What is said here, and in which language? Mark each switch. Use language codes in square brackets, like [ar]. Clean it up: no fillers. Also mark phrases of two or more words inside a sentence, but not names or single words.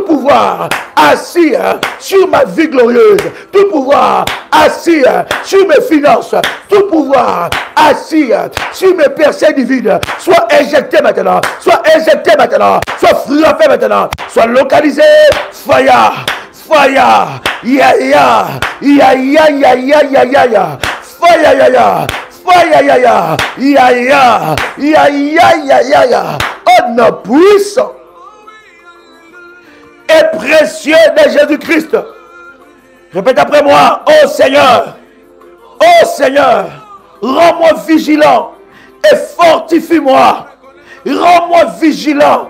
[fr] pouvoir assis sur ma vie glorieuse, tout pouvoir assis sur mes finances, tout pouvoir assis sur mes percées divines, soit éjecté maintenant, soit éjecté maintenant, soit frappé maintenant, soit localisé, [en] fire, fire, ya ya, ya ya ya ya ya ya ya, fire ya ya. Ya ya ya ya ya ya ya ya ya, [fr] au nom puissant et précieux de Jésus-Christ. Répète après moi: oh Seigneur, rends-moi vigilant et fortifie-moi. Rends-moi vigilant.